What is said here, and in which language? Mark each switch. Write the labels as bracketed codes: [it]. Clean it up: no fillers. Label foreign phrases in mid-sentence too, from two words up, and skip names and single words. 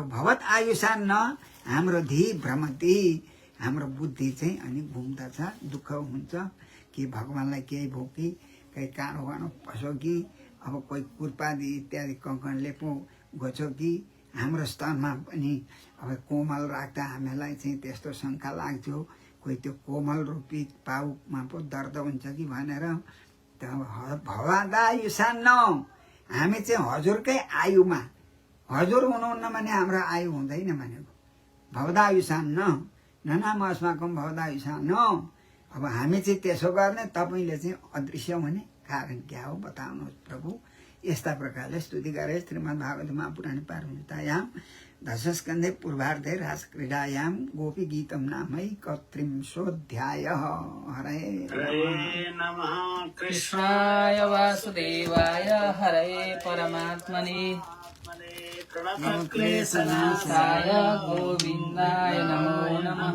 [sa] भवत आयुषान्न [ne] हाम्रो धी भ्रमति हाम्रो बुद्धि चाहिँ अनि घुम्दछ दुःख हुन्छ कि भगवान्लाई केही भयो कि कहीँ काँडो गाँडो पसो कि अब कोही कुर्पादी इत्यादि कङ्कणले पो घोच्यो कि हाम्रो स्तनमा पनि अब कोमल राख्दा हामीलाई चाहिँ त्यस्तो शङ्का लाग्थ्यो कोही त्यो कोमल रूपी पाउमा पो दर्द हुन्छ कि भनेर भवादायुषान्न हामी चाहिँ हजुरकै आयुमा हजुर हुनुहुन्न भने हाम्रो आयु हुँदैन भनेको [sa] भवदायुषान्न ननाम अस्माकं भवदायुषान्न [ne] अब हामी चाहिँ त्यसो गर्ने तपाईँले चाहिँ अदृश्य हुने कारण क्या हो बताउनुहोस् प्रभु यस्ता प्रकारले स्तुति गरे [sa] श्रीमद् भागवत महापुराण पारमितायां दशस्कन्धे पूर्वार्धे रासक्रीडायां गोपी गीतम नामैकत्रिंशोऽध्यायः हरे नमः कृष्णाय वासुदेवाय हरे परमात्मने क्लेशनाशाय गोविन्दाय नमो नमः।